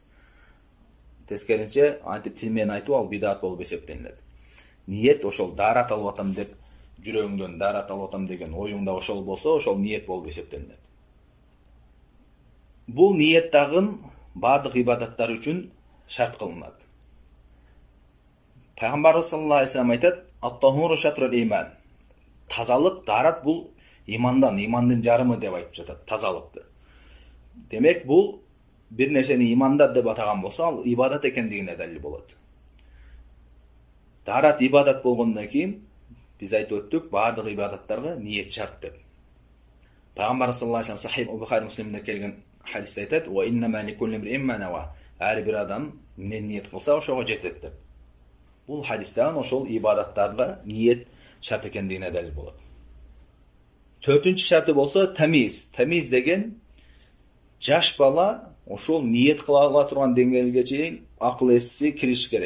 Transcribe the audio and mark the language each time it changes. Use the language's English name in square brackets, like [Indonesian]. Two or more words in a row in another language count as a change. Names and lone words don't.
[Kyrgyz] Тескеринче, антип тил менен айтуу ал бидат болуп эсептелинет. Ниет ошол дарат алып атам деп жүрөгүңдөн дарат алып атам деген оюңда ошол болсо, ошол ниет болуп эсептелинет. Бул ниет дагы бардык ибадаттар үчүн шарт кылынат. Пайгамбарыбыз [Arabic] صلى الله عليه وسلم [Kyrgyz] айтат: [Arabic] "الطهور شطر الإيمان." [Kyrgyz] Тазалык, дарат бул имандан, имандын жарымы деп айтып жатат тазалыкты. Демек, бул бир нерсени иманда деп атаган болсо, ал ибадат экендигине далил болот. Дарат ибадат болгондон кийин биз айтып өттүк, бардык ибадаттарга ниет шарт деп. Пайгамбар [Arabic] صلى الله عليه وسلم [Kyrgyz] Сахих Бухари Муслимде келген хадисте айтат: [Arabic] "وإنما لكل امرئ ما نوى." [Kyrgyz] Ар бир адам эмне ниет кылса, ошого жетет деп. Бул хадистен ошол ибадаттарга ниет шарт экендигине далил болот. Төртүнчү шарты болсо тамиз. Тамиз деген жаш бала ошол ниет кыла ала турган деңгээлге чейин акыл эси кириш керек.